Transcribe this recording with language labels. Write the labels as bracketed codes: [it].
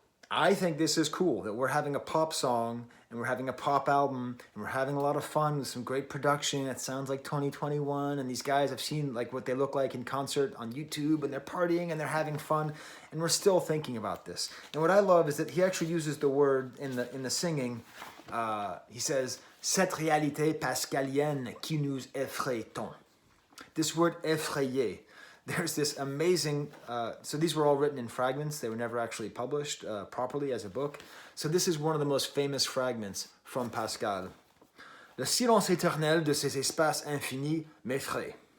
[en] I think this is cool that we're having a pop song and we're having a pop album and we're having a lot of fun with some great production. It sounds like 2021, and these guys, I've seen like what they look like in concert on YouTube, and they're partying and they're having fun, and we're still thinking about this. And what I love is that he actually uses the word in the singing. He says, [fr] "Cette réalité pascalienne qui nous effraie tant." [en] This word effrayer. There's this amazing, so these were all written in fragments. They were never actually published properly as a book. So this is one of the most famous fragments from Pascal. [fr] Le silence éternel de ces espaces infinis m'effraie.